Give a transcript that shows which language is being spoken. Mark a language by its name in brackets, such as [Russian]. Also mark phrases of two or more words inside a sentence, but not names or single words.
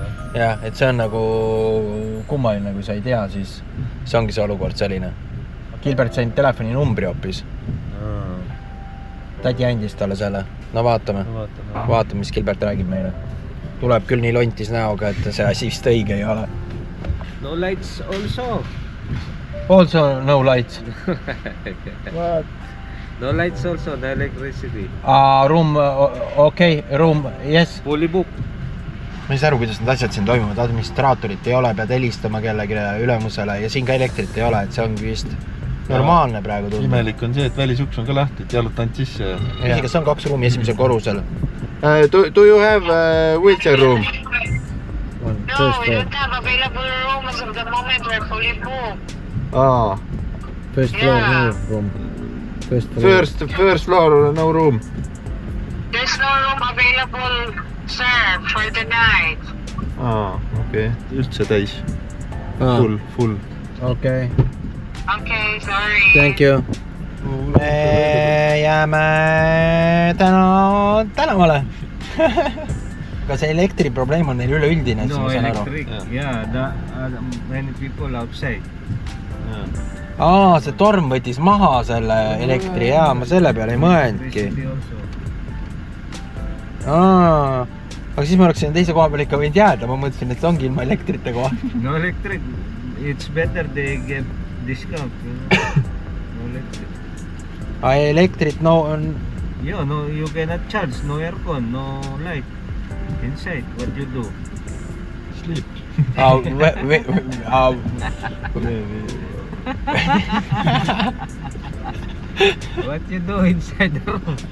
[Estonian] Jah, et see on nagu kummaline, kui sa ei tea, siis see ongi see olukord selline. Gilbert sai telefoni numbri hoopis. Tädi andis talle selle. No vaatame, mis Gilbert räägib meile. Tuleb küll nii lontis näoga, et see asi vist õige ei ole. [English] No lights also. Also no lights. What? No lights also, the electricity. Room, okei, room, yes. Fully book. [Estonian] Ma ei saa aru, kuidas need asjad siin toimuvad. Administraatorit ei ole, pead helistama kellegi ülemusele ja siin ka elektrit ei ole, et see ongi vist normaalne praegu tundub. Imelik on see, et välisuks on ka lahti, et jalutanud sisse. Kas on 2 ruumi esimesel korrusel? [English] Do you have wheelchair room? No, we don't have available rooms at the moment. We're fully booked. First floor, no room. First floor, no room. There's no room available, sir, for the night. [Estonian] Okei. Üldse täis. Full. Okei. [English] Okay, sorry. Thank you. [Estonian] Me jääme tänavale. Aga see elektriprobleem on neil üleüldine. [English] No electric, yeah, many people outside. [Estonian] See torm võttis maha selle elektri, ma selle peale ei mõelnudki. Aga siis ma oleksin teise koha peale ikka võinud jääda, ma mõtlesin, et see ongi ilma elektrite koha. [English] No electric, it's better they give discount. No electric. [Estonian] Elektrit, no... [English] Yeah, no, you cannot charge, no aircon, no light inside. What you do? Sleep. What you do inside the room?